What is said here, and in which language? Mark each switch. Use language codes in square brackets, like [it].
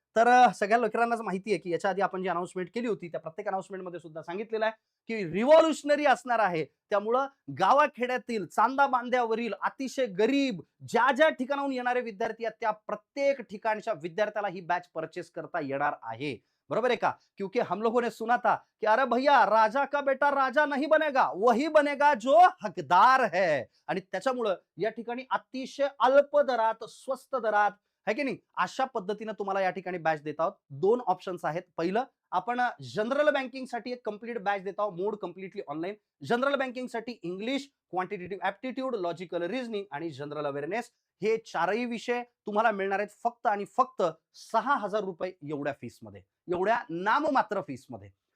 [mr] तर सगळ्या लेकरांनाच माहिती आहे, की याच्या आधी आपण जी अनाउन्समेंट केली होती, त्या प्रत्येक अनाउन्समेंटमध्ये सुद्धा सांगितलेलं आहे, की रिव्हॉल्युशनरी असणार आहे. त्यामुळं गावाखेड्यातील, चांदा बांध्यावरील अतिशय गरीब ज्या ठिकाणाहून येणारे विद्यार्थी आहेत, त्या प्रत्येक ठिकाणच्या विद्यार्थ्याला ही बॅच परचेस करता येणार आहे. बरोबर आहे का? [hi] क्योंकि हम लोगों ने सुना था कि अरे भैया राजा का बेटा राजा नहीं बनेगा, वही बनेगा जो हकदार है. [mr] आणि त्याच्यामुळं या ठिकाणी अतिशय अल्प दरात, स्वस्त दरात है की नाही, अशा पद्धतीने तुम्हाला या ठिकाणी बॅच देत आहोत. 2 ऑप्शन्स आहेत. पहिलं, आपण जनरल बँकिंगसाठी एक कंप्लीट बॅच देत आहोत, मोड कंप्लीटली ऑनलाईन. जनरल बँकिंगसाठी English, quantitative aptitude, logical reasoning आणि जनरल अवेअरनेस हे 4ही विषय तुम्हाला मिळणार आहेत फक्त आणि फक्त ₹6,000 एवढ्या फीसमध्ये, एवढ्या नाममात्र फीसमध्ये.